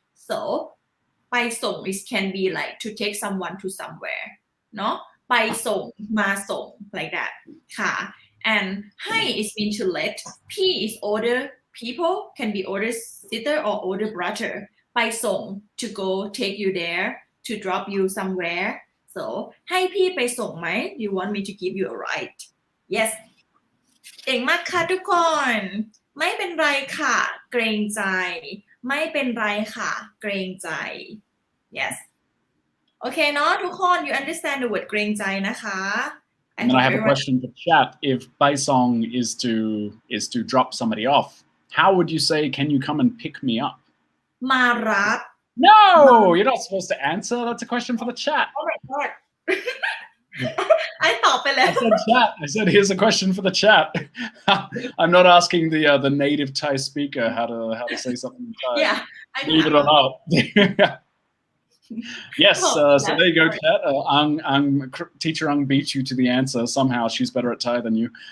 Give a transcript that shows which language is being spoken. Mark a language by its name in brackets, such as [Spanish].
[English] So ไปส่ง is can be like to take someone to somewhere [Thai] เนาะไปส่งมาส่ง [English] like that ค่ะ and ให้ is mean to let P is older people can be older sister or older brother ไปส่ง to go take you there to drop you somewhere so [Thai] ให้พี่ไปส่งไหม [English] you want me to give you a ride yes [Thai] เก่งมากค่ะทุกคนไม่เป็นไรค่ะเกรงใจไม่เป็นไรค่ะเกรงใจ yes โอเคเนาะทุกคน [English] you understand the word [Thai] เกรงใจนะคะ [English] And then I have a question for chat. If pai song is to drop somebody off, how would you say, can you come and pick me up? [Thai] มารับ [English] No, you're not supposed to answer. That's a question for the chat. Oh my god [Thai] ตอบไปแล้ว [English] I said chat. I said here's a question for the chat. I'm not asking the native Thai speaker how to say something in Thai. Yeah, Believe it or not. Yes, so there you go, chat. Teacher Ang beat you to the answer. Somehow she's better at Thai than you.